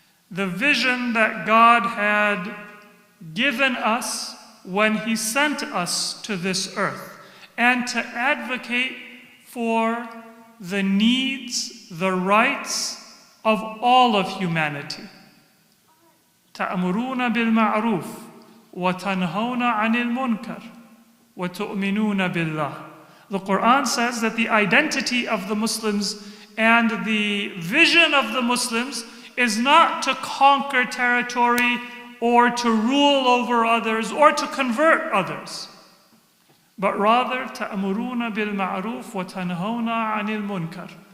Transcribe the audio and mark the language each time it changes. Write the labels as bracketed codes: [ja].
[en] The vision that God had given us when He sent us to this earth, and to advocate for the needs, the rights of all of humanity. [ar] تأمرون بالمعروف وتنهون عن المنكر وتؤمنون بالله. [en] The Quran says that the identity of the Muslims and the vision of the Muslims is not to conquer territory or to rule over others or to convert others, but rather [ar] تأمرون بالمعروف وتنهون عن المنكر.